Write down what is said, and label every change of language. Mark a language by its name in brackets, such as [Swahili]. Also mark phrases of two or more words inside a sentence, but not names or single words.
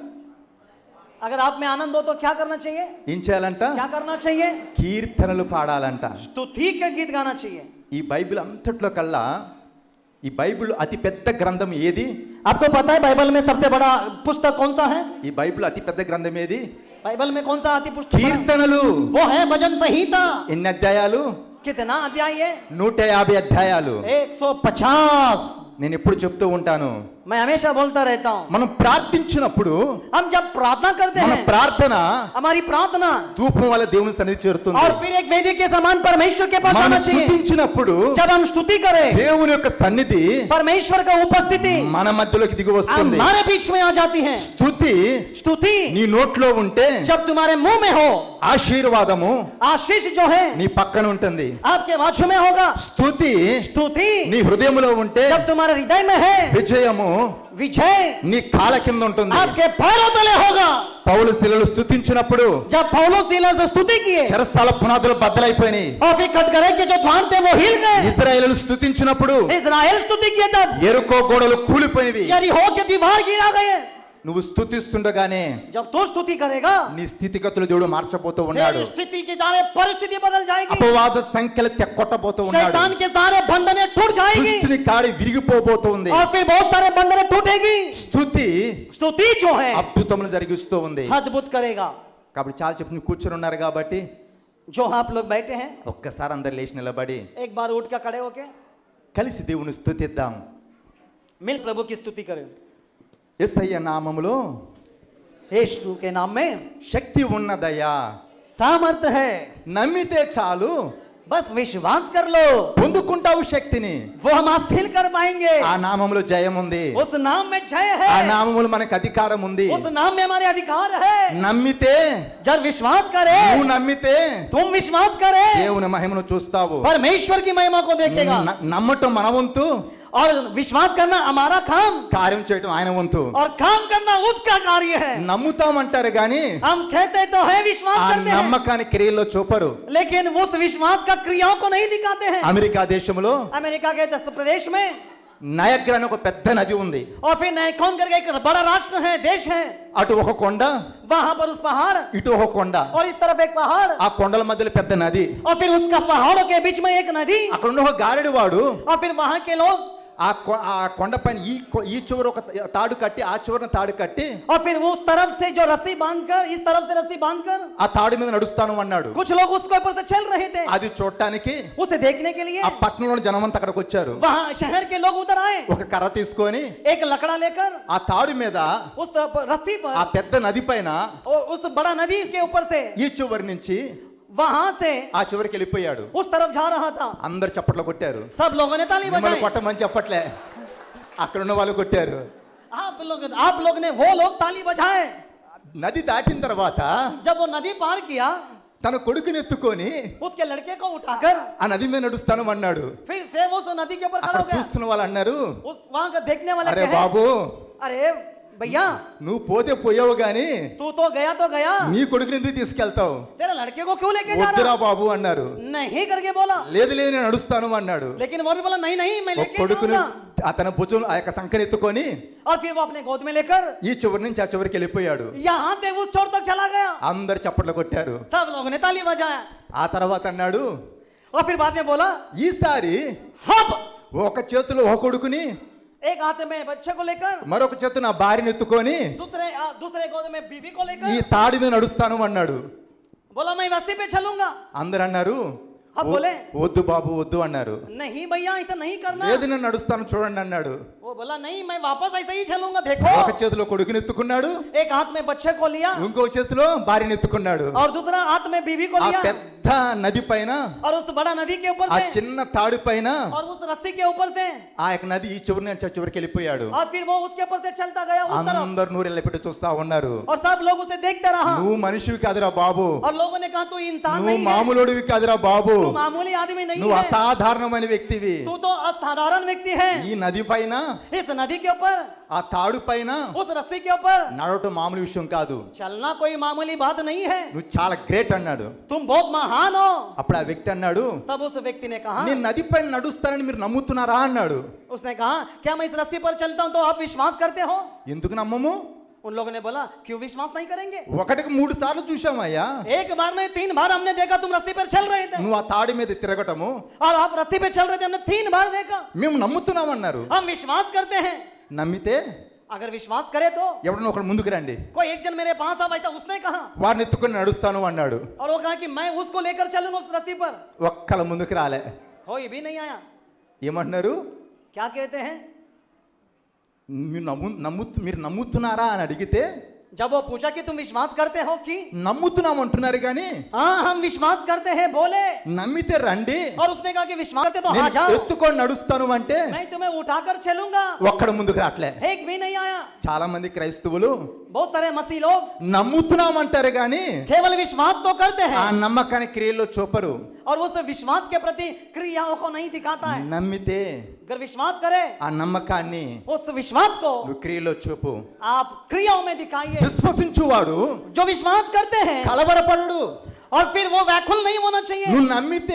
[Hindi] अगर आप में आनंद हो तो क्या करना चाहिए? [Telugu] ఏం చేయాలంట? [Hindi] क्या करना चाहिए? [Telugu] కీర్తనలు పాడాలంట. [Hindi] स्तुति के गीत गाना चाहिए. [Telugu] ఈ బైబిల్ అంతట్లో కల్లా ఈ బైబిల్ అతి పెద్ద గ్రంథం ఏది? [Hindi] आपको पता है बाइबल में सबसे बड़ा पुस्तक कौन सा है? [Telugu] ఈ బైబిల్ అతి పెద్ద గ్రంథం ఏది? [Hindi] बाइबल में कौन सा अति पुस्तक? [Telugu] కీర్తనలు. [Hindi] वो है भजन संहिता. [Telugu] ఎన్ని అధ్యాయాలు? [Hindi] कितना अध्याय है? [Telugu] 150 అధ్యాయాలు. 150. నేను ఎప్పుడు చెప్తూ ఉంటాను, [Hindi] मैं हमेशा बोलता रहता हूँ, [Telugu] మనం ప్రార్థించినప్పుడు [Hindi] हम जब प्रार्थना करते [Telugu] మన [Hindi] हैं, [Telugu] ప్రార్థన [Hindi] हमारी प्रार्थना [Telugu] ధూపం వల్ల దేవుని సన్నిధి చేరుతుంది. [Hindi] और फिर एक वेदी के समान परमेश्वर के पास [Telugu] మనం [Hindi] आना चाहिए. [Telugu] స్తుతించినప్పుడు [Hindi] जब हम स्तुति करें, [Telugu] దేవుని యొక్క సన్నిధి [Hindi] परमेश्वर का उपस्थिति [Telugu] మన మధ్యలోకి దిగి వస్తుంది. [Hindi] हमारे बीच में आ जाती है. [Telugu] స్తుతి [Hindi] स्तुति [Telugu] నీ నోట్లో ఉంటే [Hindi] जब तुम्हारे मुंह में हो, [Telugu] ఆశీర్వాదము [Hindi] आशीष जो है [Telugu] నీ పక్కన ఉంటుంది. [Hindi] आपके बाजू में होगा. [Telugu] స్తుతి [Hindi] स्तुति [Telugu] నీ హృదయంలో ఉంటే [Hindi] जब तुम्हारे हृदय में है, [Telugu] విజయము [Hindi] विजय [Telugu] నీ కాళ్ళ కింద ఉంటుంది. [Hindi] आपके पैरों तले होगा. [Telugu] పౌలు శిలలు స్తుతించినప్పుడు [Hindi] जब पौलुस सीलास से स्तुति किए, [Telugu] చెరసాల పునాదులు బద్దలైపోయినాయి. [Hindi] और फिर कटघरे के जो द्वार थे वो हिल गए. [Telugu] ఇశ్రాయేలు స్తుతించినప్పుడు [Hindi] इस्राएल स्तुति किए तब [Telugu] ఎరుకో గోడలు కూలిపోయినవి. [Hindi] यरीहो के दीवार गिरा गए. [Telugu] నువ్వు స్తుతిస్తుండగానే [Hindi] जब तू स्तुति करेगा, [Telugu] నీ స్థితిగతులు దేవుడు మార్చబోతూ ఉన్నాడు. [Hindi] तेरी स्थिति की सारे परिस्थिति बदल जाएगी. [Telugu] అపవాద సంఖ్యలు తెక్కొట్టబోతూ ఉన్నాడు. [Hindi] शैतान के सारे बंधने टूट जाएगी, [Telugu] దుష్టుని కాడి విరిగిపోబోతుంది. [Hindi] और फिर बहुत सारे बंधने टूटेगी. [Telugu] స్తుతి [Hindi] स्तुति जो है [Telugu] అద్భుతములు జరిగిస్తూ ఉంది. [Hindi] अद्भुत करेगा. [Telugu] కాబట్టి చాలా చెప్పి కూర్చొని ఉన్నారు కాబట్టి [Hindi] जो आप लोग बैठे हैं, [Telugu] ఒక్కసారి అందరు లేచి నిలబడి [Hindi] एक बार उठ कर खड़े होके [Telugu] కలిసి దేవుని స్తుతిద్దాం. [Hindi] मिल प्रभु की स्तुति करें. [Telugu] యేసయ్య నామములో [Hindi] यीशु के नाम में [Telugu] శక్తి ఉన్నదయ్యా, [Hindi] सामर्थ है. [Telugu] నమ్మితే చాలు [Hindi] बस विश्वास कर लो, [Telugu] పొందుకుంటావు శక్తిని. [Hindi] वो हम हासिल कर पाएंगे। [Telugu] ఆ నామములో జయం ఉంది, [Hindi] उस नाम में जय [Telugu] ఆ [Hindi] है, [Telugu] నామములో మనకు అధికారం ఉంది. [Hindi] उस नाम में हमारे अधिकार है। [Telugu] నమ్మితే, [Hindi] जब विश्वास करे, [Telugu] నువ్వు నమ్మితే [Hindi] तुम विश्वास करे, [Telugu] దేవుని మహిమను చూస్తావు. [Hindi] परमेश्वर की महिमा को देखेगा। [Telugu] నమ్మటం మన వంతు, [Hindi] और विश्वास करना हमारा काम, [Telugu] కార్యం చేయటం ఆయన వంతు. [Hindi] और काम करना उसका कार्य है। [Telugu] నమ్ముతామంటారు గాని [Hindi] हम कहते तो है विश्वास [Telugu] ఆ [Hindi] करते हैं, [Telugu] నమ్మకాన్ని క్రియల్లో చూపరు. [Hindi] लेकिन उस विश्वास का क्रियाओं को नहीं दिखाते हैं। [Telugu] అమెరికా దేశంలో [Hindi] अमेरिका के दस प्रदेश में, [Telugu] నయగ్రా అని ఒక పెద్ద నది ఉంది. [Hindi] और फिर नायकॉन करके एक बड़ा राष्ट्र है, देश है। [Telugu] అటు ఒక కొండ, [Hindi] वहां पर उस पहाड़, [Telugu] ఇటు ఒక కొండ, [Hindi] और इस तरफ एक पहाड़, [Telugu] ఆ కొండల మధ్యలో పెద్ద నది. [Hindi] और फिर उसका पहाड़ों के बीच में एक नदी, [Telugu] అక్కడ ఉన్న ఒక గారెడి వాడు [Hindi] और फिर वहां के लोग, [Telugu] ఆ కొండ పైన ఈ చివర ఒక తాడు కట్టి, ఆ చివరన తాడు కట్టి, [Hindi] और फिर वो उस तरफ से जो रस्सी बांधकर, इस तरफ से रस्सी बांधकर, [Telugu] ఆ తాడు మీద నడుస్తాను అన్నాడు. [Hindi] कुछ लोग उसके ऊपर से चल रहे थे। [Telugu] అది చూడటానికి [Hindi] उसे देखने के लिए [Telugu] ఆ పట్టణంలోని జనమంతా అక్కడికి వచ్చారు. [Hindi] वहां शहर के लोग उधर आए, [Telugu] ఒక కర్ర తీసుకొని [Hindi] एक लकड़ा लेकर [Telugu] ఆ తాడు మీద [Hindi] उस रस्सी पर, [Telugu] ఆ పెద్ద నది పైన [Hindi] और उस बड़ा नदी के ऊपर से, [Telugu] ఈ చివరి నుంచి [Hindi] वहां से [Telugu] ఆ చివరికి వెళ్ళిపోయాడు. [Hindi] उस तरफ जा रहा था। [Telugu] అందరు చప్పట్లు కొట్టారు. [Hindi] सब लोगों ने ताली [Telugu] మిమ్మల్ని [Hindi] बजाई। [Telugu] కొట్టమని చెప్పట్లే, అక్కడ ఉన్న వాళ్ళు కొట్టారు. [Hindi] आप लोग ने, वो लोग ताली बजाए। [Telugu] నది దాటిన తర్వాత [Hindi] जब वो नदी पार किया, [Telugu] తన కొడుకుని ఎత్తుకొని [Hindi] उसके लड़के को उठाकर [Telugu] ఆ నది మీద నడుస్తాను అన్నాడు. [Hindi] फिर से वो उस नदी के ऊपर खड़ा [Telugu] అక్కడ [Hindi] हो गया। [Telugu] చూస్తున్న వాళ్ళు అన్నారు, [Hindi] उस वहां का देखने वाले [Telugu] అరే [Hindi] कहे, [Telugu] బాబు, [Hindi] अरे भैया, [Telugu] నువ్వు పోతే పోయావు గాని [Hindi] तू तो गया, [Telugu] నీ కొడుకుని ఎందుకు తీసుకెళ్తావు? [Hindi] तेरे लड़के को क्यों लेके जा [Telugu] వద్దురా [Hindi] रहा? [Telugu] బాబు అన్నారు. [Hindi] नहीं करके बोला, [Telugu] లేదు లేదు నేను నడుస్తాను అన్నాడు. [Hindi] लेकिन वो भी बोला नहीं नहीं मैं [Telugu] ఒక [Hindi] लेके [Telugu] కొడుకుని [Hindi] जाऊंगा। [Telugu] అతని భుజం ఆ యొక్క సంఖ్యను ఎత్తుకొని [Hindi] और फिर वो अपने गोद में लेकर [Telugu] ఈ చివరి నుంచి ఆ చివరికి వెళ్ళిపోయాడు. [Hindi] यहाँ से उस छोर तक चला गया। [Telugu] అందరు చప్పట్లు కొట్టారు. [Hindi] सब लोगों ने ताली बजाया। [Telugu] ఆ తర్వాత అన్నాడు, [Hindi] और फिर बाद में बोला, [Telugu] ఈసారి [Hindi] हम [Telugu] ఒక చేతిలో ఒక కొడుకుని, [Hindi] एक हाथ में बच्चे को लेकर, [Telugu] మరొక చేతిలో నా భార్యను ఎత్తుకొని [Hindi] दूसरे गोद में बीवी को [Telugu] ఈ [Hindi] लेकर [Telugu] తాడి మీద నడుస్తాను అన్నాడు. [Hindi] बोला मैं रस्ते पे चलूंगा। [Telugu] అందరు అన్నారు, [Hindi] अब बोले, [Telugu] వద్దు బాబు వద్దు అన్నారు. [Hindi] नहीं भैया ऐसा नहीं करना। [Telugu] లేదు నేను నడుస్తాను చూడండి అన్నాడు. [Hindi] वो बोला नहीं मैं वापस ऐसे ही चलूंगा, देखो। [Telugu] ఒక చేతిలో కొడుకుని ఎత్తుకున్నాడు, [Hindi] एक हाथ में बच्चे को लिया, [Telugu] ఇంకో చేతిలో భార్యను ఎత్తుకున్నాడు. [Hindi] और दूसरा हाथ में बीवी को [Telugu] ఆ [Hindi] लिया, [Telugu] పెద్ద నది పైన, [Hindi] और उस बड़ा नदी के ऊपर [Telugu] ఆ [Hindi] से, [Telugu] చిన్న తాడు పైన [Hindi] और उस रस्सी के ऊपर से, [Telugu] ఆ యొక్క నది ఈ చివరి నుంచి ఆ చివరికి వెళ్ళిపోయాడు. [Hindi] और फिर वो उसके ऊपर से चलता गया उस तरफ, [Telugu] అందరు నూరెళ్ళ పెట్టి చూస్తా ఉన్నారు. [Hindi] और सब लोग उसे देखते रहा। [Telugu] నువ్వు మనిషివి కాదురా బాబు, [Hindi] और लोगों ने कहा तू इंसान [Telugu] నువ్వు [Hindi] नहीं है, [Telugu] మామూలుడివి కాదురా బాబు, [Hindi] तू मामूली आदमी नहीं [Telugu] నువ్వు [Hindi] है, [Telugu] అసాధారణమైన వ్యక్తివి. [Hindi] तू तो असाधारण व्यक्ति है। [Telugu] ఈ నది పైన, [Hindi] इस नदी के ऊपर, [Telugu] ఆ తాడు పైన [Hindi] उस रस्सी के ऊपर [Telugu] నడవటం మామూలు విషయం కాదు, [Hindi] चलना कोई मामूली बात नहीं है, [Telugu] నువ్వు చాలా గ్రేట్ అన్నాడు. [Hindi] तुम बहुत महान हो। [Telugu] అప్పుడు ఆ వ్యక్తి అన్నాడు, [Hindi] तब उस व्यक्ति ने कहा, [Telugu] నేను नदी పైన నడుస్తానని మీరు నమ్ముతున్నారా అన్నాడు. [Hindi] उसने कहा क्या मैं इस रस्सी पर चलता हूं तो आप विश्वास करते हो? [Telugu] ఎందుకు నమ్మము? [Hindi] उन लोगों ने बोला क्यों विश्वास नहीं करेंगे? [Telugu] ఒకటికి 3 సార్లు చూసామయ్యా, [Hindi] एक बार में 3 बार हमने देखा तुम रस्सी पर चल रहे थे, [Telugu] నువ్వు ఆ తాడి మీద తిరగటము [Hindi] और आप रस्सी पे चल रहे थे, हमने 3 बार देखा। [Telugu] మేము నమ్ముతున్నామన్నారు. [Hindi] हम विश्वास करते हैं। [Telugu] నమ్మితే [Hindi] अगर विश्वास करे तो [Telugu] ఎవడన్నా ఒకడు ముందుకు రండి, [Hindi] कोई एक जन मेरे पास अब ऐसा उसने कहा, [Telugu] వారిని ఎత్తుకొని నడుస్తాను అన్నాడు. [Hindi] और वो कहा कि मैं उसको लेकर चलूंगा उस रस्सी पर। [Telugu] ఒక్కల ముందుకు రాలే. [Hindi] कोई भी नहीं आया। [Telugu] ఏమంటున్నారు? [Hindi] क्या कहते हैं? [Telugu] మీరు నమ్ముతున్నారా అని అడిగితే [Hindi] जब वो पूछा कि तुम विश्वास करते हो कि, [Telugu] నమ్ముతున్నాం అంటున్నారు కానీ [Hindi] हाँ हम विश्वास करते हैं बोले, [Telugu] నమ్మితే రండి, [Hindi] और उसने कहा कि विश्वास करते तो आ [Telugu] నేను [Hindi] जाओ, [Telugu] ఎత్తుకొని నడుస్తాను అంటే [Hindi] मैं तुम्हें उठाकर चलूंगा। [Telugu] ఒక్కడ ముందుకు రావట్లే. [Hindi] एक भी नहीं आया। [Telugu] చాలా మంది క్రైస్తవులు [Hindi] बहुत सारे मसीह लोग [Telugu] నమ్ముతున్నాం అంటారు కానీ [Hindi] केवल विश्वास तो करते [Telugu] ఆ [Hindi] हैं, [Telugu] నమ్మకాన్ని క్రియల్లో చూపరు. [Hindi] और उस विश्वास के प्रति क्रियाओं को नहीं दिखाता है। [Telugu] నమ్మితే [Hindi] अगर विश्वास करे, [Telugu] ఆ నమ్మకాన్ని [Hindi] उस विश्वास को [Telugu] నువ్వు క్రియలో చూపు. [Hindi] आप क्रियाओं में दिखाइए। [Telugu] విశ్వసించువాడు [Hindi] जो विश्वास करते हैं, [Telugu] కలవరపడడు. [Hindi] और फिर वो व्याकुल नहीं होना चाहिए। [Telugu] నువ్వు నమ్మితే